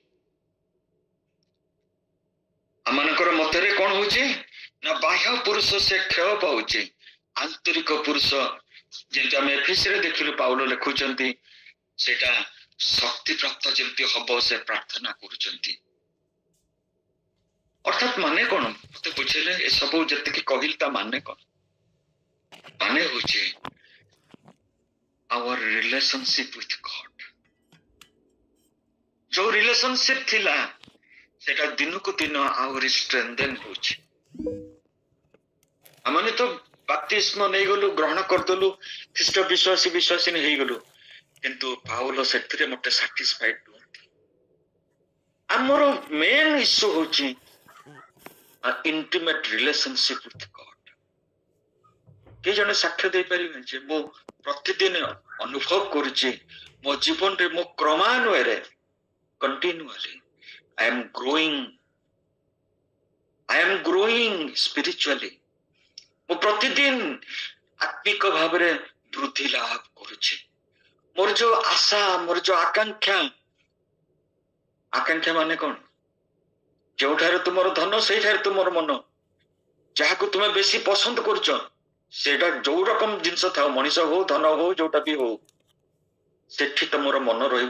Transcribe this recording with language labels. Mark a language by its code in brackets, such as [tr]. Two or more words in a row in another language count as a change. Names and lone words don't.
[or] ଆମମାନଙ୍କର ମଧ୍ୟରେ କଣ ହଉଛି ନା ବାହ୍ୟ ପୁରୁଷ ସେ କ୍ଷୟ ପାଉଛି, ଆନ୍ତରିକ ପୁରୁଷ ଯେମିତି ଆମେ ଏଫେସରେ ଦେଖିଲୁ ପାଉଲ ଲେଖୁଛନ୍ତି ସେଟା ଶକ୍ତି ପ୍ରାପ୍ତ ଯେମିତି ହବ ସେ ପ୍ରାର୍ଥନା କରୁଛନ୍ତି। ଅର୍ଥାତ୍ ମାନେ କଣ ମତେ ବୁଝେଇଲେ, ଏସବୁ ଯେତିକି କହିଲି ତା ମାନେ କଣ? ମାନେ ହଉଛି [en] our relationship with God। [or] ଯୋଉ ରିଲେସନସିପ ଥିଲା ସେଟା ଦିନକୁ ଦିନ ଆହୁରି ଷ୍ଟ୍ରେନ୍ଥେନ୍ ହଉଛି। ଆମେ ତ ବାପ୍ତିସ୍ମ ନେଇଗଲୁ, ଗ୍ରହଣ କରିଦେଲୁ, ଖ୍ରୀଷ୍ଟ ବିଶ୍ୱାସିନୀ ହେଇଗଲୁ, କିନ୍ତୁ ପାଉଲ ସେଥିରେ ମତେ ସାଟିସ୍ଫାଇଡ ନୁହନ୍ତି। ଆମର [en] main issue [or] ହଉଛି [en] intimate relationship with God. [or] କିଏ ଜଣେ ସାକ୍ଷ୍ୟ ଦେଇପାରିବେ ଯେ ମୁଁ ପ୍ରତିଦିନ ଅନୁଭବ କରୁଛି ମୋ ଜୀବନରେ ମୁଁ କ୍ରମାନ୍ୱୟରେ କଣ୍ଟିନ୍ୟୁଆଲି [en] I am growing spiritually. [or] ମୁଁ ପ୍ରତିଦିନ ଆତ୍ମିକ ଭାବରେ ବୃଦ୍ଧି ଲାଭ କରୁଛି। ମୋର ଯୋଉ ଆଶା, ମୋର ଯୋଉ ଆକାଂକ୍ଷା ମାନେ କଣ? ଯେଉଁଠାରେ ତୁମର ଧନ ସେଇଠାରେ ତୁମର ମନ। ଯାହାକୁ ତୁମେ ବେଶୀ ପସନ୍ଦ କରୁଛ ସେଇଟା ଯୋଉ ରକମ ଜିନିଷ ଥାଉ, ମଣିଷ ହଉ, ଧନ ହଉ, ଯୋଉଟା ବି ହଉ, ସେଠି ତମର ମନ ରହିବ।